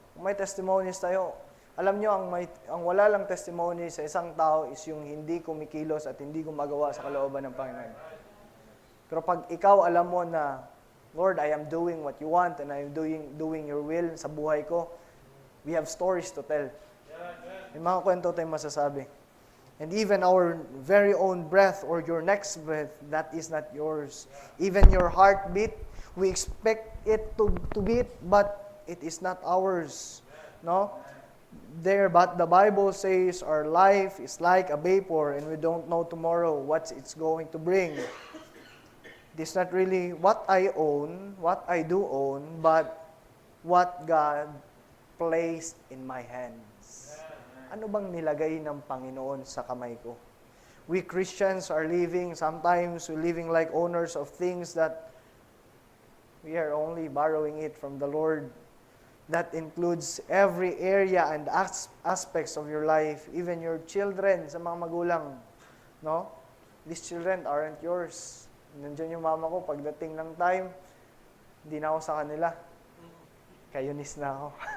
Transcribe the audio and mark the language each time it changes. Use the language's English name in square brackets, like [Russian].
[Filipino] Kung may testimonies tayo, alam nyo, ang wala lang testimony sa isang tao is yung hindi kumikilos at hindi gumagawa sa kalooban ng Panginoon. Pero pag ikaw alam mo na, [English] Lord, I am doing what you want and I am doing your will [Filipino] sa buhay ko, [English] we have stories to tell. [Filipino] May mga kwento tayong masasabi. [English] And even our very own breath or your next breath, that is not yours. Even your heartbeat, we expect it to beat, but it is not ours. No? But the Bible says our life is like a vapor and we don't know tomorrow what it's going to bring. It is not really what I own, what I do own, but what God placed in my hands. [Filipino] Ano bang nilagay ng Panginoon sa kamay ko? [English] We Christians are sometimes we're living like owners of things that we are only borrowing it from the Lord. That includes every area and aspects of your life, even your children, [Filipino] sa mga magulang. [English] No? These children aren't yours. [Filipino] Nandiyan yung mama ko, pagdating ng time, hindi na ako sa kanila. Kayunis na ako.